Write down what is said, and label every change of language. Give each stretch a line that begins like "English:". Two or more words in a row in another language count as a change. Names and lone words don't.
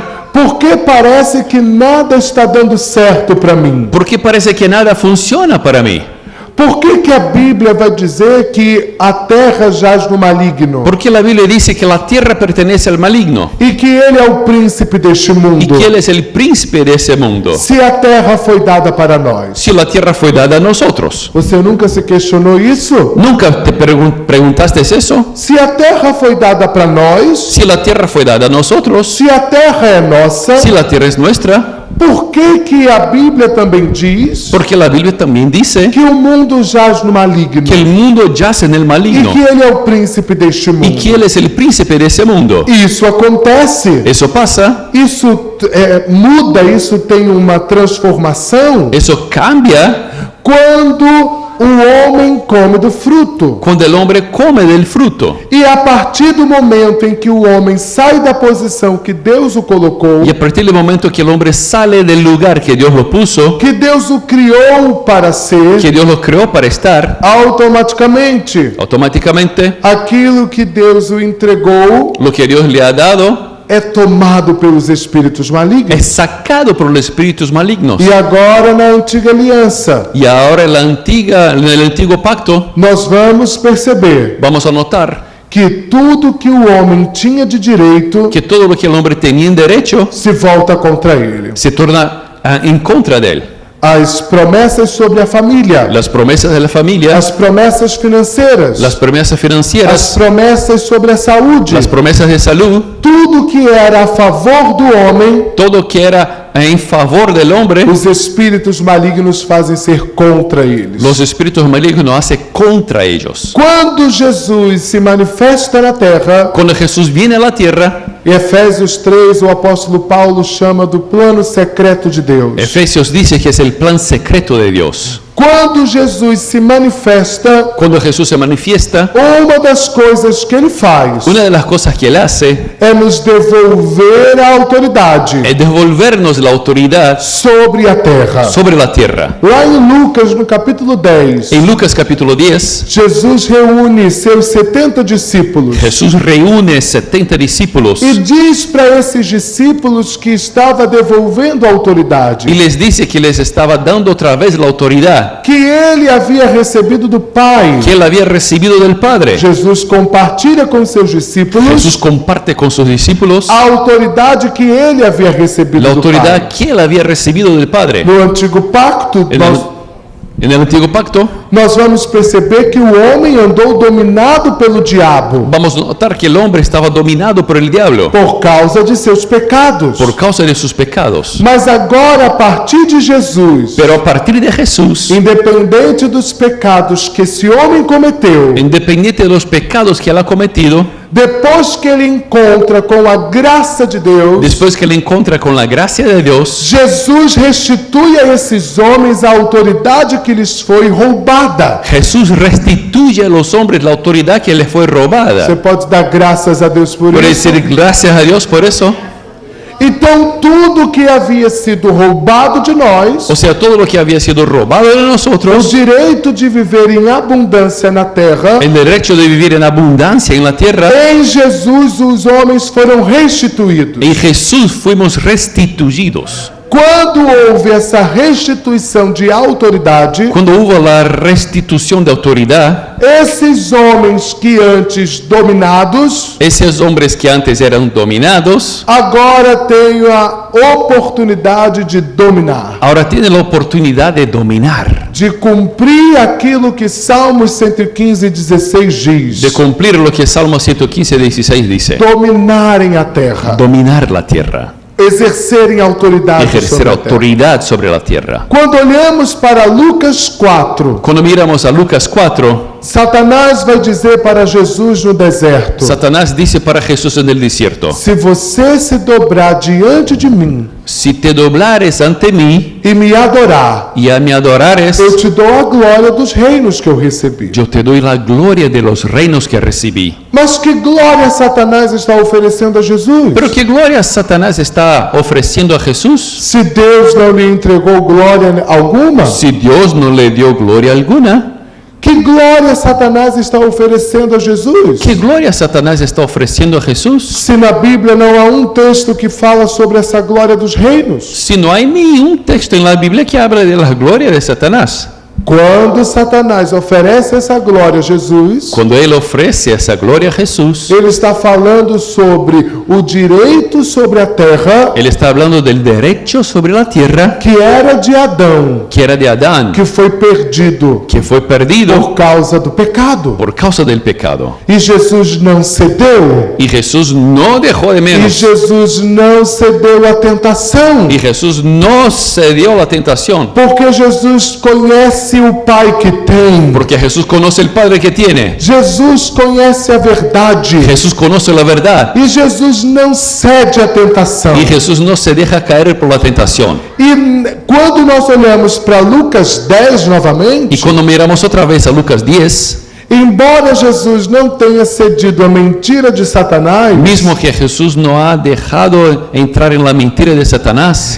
Portuguese: por que parece que nada está dando certo para mim?
Spanish: ¿por qué parece que nada funciona para mí?
Portuguese: Por que a Bíblia vai dizer que a terra jaz no maligno?
Spanish: Porque la Biblia dice que la tierra pertenece al maligno
Portuguese: E que ele é o príncipe deste
Spanish: y
Portuguese: mundo.
Spanish: que Él es el príncipe de ese mundo.
Portuguese: Se a terra foi dada para nós.
Spanish: Si la tierra fue dada a nosotros.
Portuguese: Você nunca se questionou isso?
Spanish: ¿Nunca te preguntaste eso?
Portuguese: Se a terra foi dada para nós,
Spanish: Si la tierra fue dada a nosotros,
Portuguese: se a terra é nossa,
Spanish: si la tierra es nuestra,
Portuguese: por que a Bíblia também diz
Spanish: porque la Biblia también dice
Portuguese: que o mundo jaz no maligno?
Spanish: que el mundo yace en el
Portuguese: E
Spanish: maligno
Portuguese: que ele é o príncipe deste
Spanish: y
Portuguese: mundo?
Spanish: que Él es el príncipe de ese mundo.
Portuguese: Isso acontece.
Spanish: Eso pasa,
Portuguese: Isso muda, isso tem uma transformação
Spanish: eso cambia
Portuguese: quando o homem come do fruto.
Spanish: cuando el hombre come del fruto.
Portuguese: E a partir do momento em que o homem sai da posição que Deus o colocou,
Spanish: Y a partir del momento que el hombre sale del lugar que Dios lo puso,
Portuguese: que Deus o criou para ser,
Spanish: que Dios lo creó para estar,
Portuguese: automaticamente
Spanish: automáticamente
Portuguese: aquilo que Deus o entregou
Spanish: lo que Dios le ha dado
Portuguese: é tomado pelos espíritos malignos.
Spanish: es sacado por los espíritus malignos.
Portuguese: E agora na antiga aliança,
Spanish: Y ahora en el antiguo pacto
Portuguese: nós vamos perceber
Spanish: vamos a notar
Portuguese: que tudo que o homem tinha de direito
Spanish: que todo lo que el hombre tenía en derecho
Portuguese: se volta contra ele.
Spanish: se torna en contra de él.
Portuguese: As promessas sobre a família,
Spanish: Las promesas de la familia,
Portuguese: as promessas financeiras,
Spanish: las promesas
Portuguese: as
Spanish: financieras,
Portuguese: promessas sobre a saúde,
Spanish: las promesas de salud,
Portuguese: tudo que era a favor do homem,
Spanish: todo que era en favor del hombre,
Portuguese: os espíritos malignos fazem ser contra eles.
Spanish: los espíritus malignos hacen contra ellos.
Portuguese: Quando Jesus se manifesta na terra,
Spanish: Cuando Jesús viene a la tierra,
Portuguese: em Efésios 3, o apóstolo Paulo chama do plano secreto de Deus.
Spanish: Efesios dice que es el plan secreto de Dios.
Portuguese: Quando Jesus se manifesta,
Spanish: Cuando Jesús se manifiesta,
Portuguese: uma das coisas que ele faz
Spanish: una de las cosas que Él hace
Portuguese: é nos devolver a autoridade
Spanish: es devolvernos la autoridad
Portuguese: sobre a terra.
Spanish: sobre la tierra.
Portuguese: Lá em Lucas, no capítulo 10,
Spanish: En Lucas capítulo 10,
Portuguese: Jesus reúne seus 70 discípulos
Spanish: Jesús reúne 70 discípulos
Portuguese: e diz para esses discípulos que estava devolvendo a autoridade,
Spanish: y les dice que les estaba dando otra vez la autoridad
Portuguese: que ele havia recebido do Pai.
Spanish: que Él había recibido del Padre.
Portuguese: Jesus compartilha com seus discípulos
Spanish: Jesús comparte con sus discípulos
Portuguese: a autoridade que ele havia recebido
Spanish: la
Portuguese: do
Spanish: autoridad
Portuguese: Pai.
Spanish: que Él había recibido del Padre.
Portuguese: No Antigo Pacto,
Spanish: En el antiguo pacto
Portuguese: nós vamos perceber que o homem andou dominado pelo diabo
Spanish: vamos a notar que el hombre estaba dominado por el diablo
Portuguese: por causa de seus pecados.
Spanish: por causa de sus pecados.
Portuguese: Mas agora, a partir de Jesus,
Spanish: Pero a partir de Jesús,
Portuguese: independente dos pecados que esse homem cometeu,
Spanish: independiente de los pecados que Él ha cometido,
Portuguese: depois que ele encontra com a graça de Deus,
Spanish: después que Él encuentra con la gracia de Dios,
Portuguese: Jesus restitui a esses homens a autoridade que lhes foi roubada.
Spanish: Jesús restituye a los hombres la autoridad que les fue
Portuguese: Você
Spanish: robada.
Portuguese: pode dar graças a Deus por
Spanish: Puede
Portuguese: isso?
Spanish: decir gracias a Dios por eso.
Portuguese: Então, tudo que havia sido roubado de nós,
Spanish: O sea, todo lo que había sido robado de
Portuguese: o
Spanish: nosotros,
Portuguese: direito de viver em abundância na terra,
Spanish: el derecho de vivir en abundancia en la tierra,
Portuguese: em Jesus os homens foram restituídos.
Spanish: en Jesús fuimos restituidos.
Portuguese: Quando houve essa restituição de autoridade,
Spanish: cuando hubo la restitución de autoridad,
Portuguese: esses homens que antes dominados,
Spanish: esos hombres que antes eran dominados,
Portuguese: agora têm a oportunidade de dominar,
Spanish: ahora tienen la oportunidad de dominar,
Portuguese: de cumprir aquilo que Salmos 115:16 diz,
Spanish: de cumplir lo que Salmo 115:16 dice,
Portuguese: dominarem a terra,
Spanish: dominar la tierra,
Portuguese: exercerem autoridade
Spanish: ejercer
Portuguese: sobre a terra.
Spanish: autoridad sobre la tierra.
Portuguese: Quando olhamos para Lucas 4,
Spanish: Cuando miramos a Lucas 4,
Portuguese: Satanás vai dizer para Jesus no deserto:
Spanish: Satanás dice para Jesús en el desierto,
Portuguese: se você se dobrar diante de mim
Spanish: si te doblares ante mí
Portuguese: e me adorar,
Spanish: y a me adorares,
Portuguese: eu te dou a glória dos reinos que eu recebi.
Spanish: yo te doy la gloria de los reinos que recibí.
Portuguese: Mas que glória Satanás está oferecendo a Jesus?
Spanish: Pero qué gloria Satanás está ofreciendo a Jesús,
Portuguese: Se Deus não lhe entregou glória alguma,
Spanish: si Dios no le dio gloria alguna.
Portuguese: que glória Satanás está oferecendo a Jesus?
Spanish: ¿Qué gloria Satanás está ofreciendo a Jesús?
Portuguese: Se na Bíblia não há um texto que fala sobre essa glória dos reinos.
Spanish: Si no hay ni un texto en la Biblia que habla de la gloria de Satanás.
Portuguese: Quando Satanás oferece essa glória a Jesus,
Spanish: Cuando él ofrece esa gloria a Jesús,
Portuguese: ele está falando sobre o direito sobre a terra
Spanish: él está hablando del derecho sobre la tierra
Portuguese: que era de Adão,
Spanish: que era de Adán,
Portuguese: que foi perdido
Spanish: que fue perdido
Portuguese: por causa do pecado.
Spanish: por causa del pecado.
Portuguese: E Jesus não cedeu.
Spanish: Y Jesús no dejó de
Portuguese: E
Spanish: menos.
Portuguese: Jesus não cedeu à tentação.
Spanish: Y Jesús no cedió a la tentación.
Portuguese: Porque Jesus conhece o Pai que tem.
Spanish: Porque Jesús conoce el Padre que tiene.
Portuguese: Jesus conhece a verdade.
Spanish: Jesús conoce la verdad.
Portuguese: E Jesus não cede à tentação.
Spanish: Y Jesús no se deja caer por la tentación.
Portuguese: E quando nós olhamos para Lucas 10
Spanish: Y
Portuguese: novamente,
Spanish: cuando miramos otra vez a Lucas 10,
Portuguese: embora Jesus não tenha cedido à mentira de Satanás,
Spanish: mismo que Jesús no ha dejado entrar en la mentira de Satanás,